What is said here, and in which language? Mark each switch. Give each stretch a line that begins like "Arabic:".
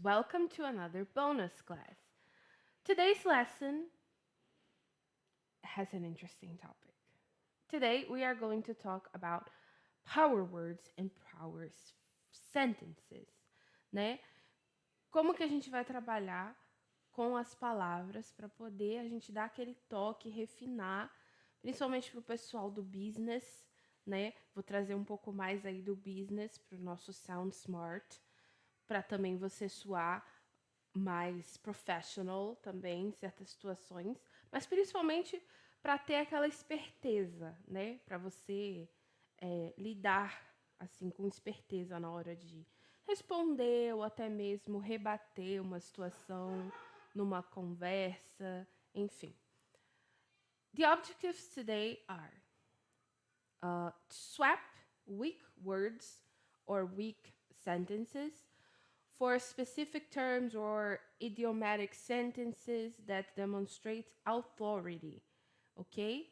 English: Welcome to another bonus class. Today's lesson has an interesting topic. Today, we are going to talk about power words and power sentences, né?
Portuguese: Como que a gente vai trabalhar com as palavras para poder a gente dar aquele toque, refinar, principalmente para o pessoal do business, né? Vou trazer um pouco mais aí do business para o nosso Sound Smart, para também você soar mais professional também em certas situações, mas principalmente para ter aquela esperteza, né? Para você lidar assim com esperteza na hora de responder ou até mesmo rebater uma situação numa conversa, enfim.
English: The objectives today are to swap weak words or weak sentences for specific terms or idiomatic sentences that demonstrate authority, okay?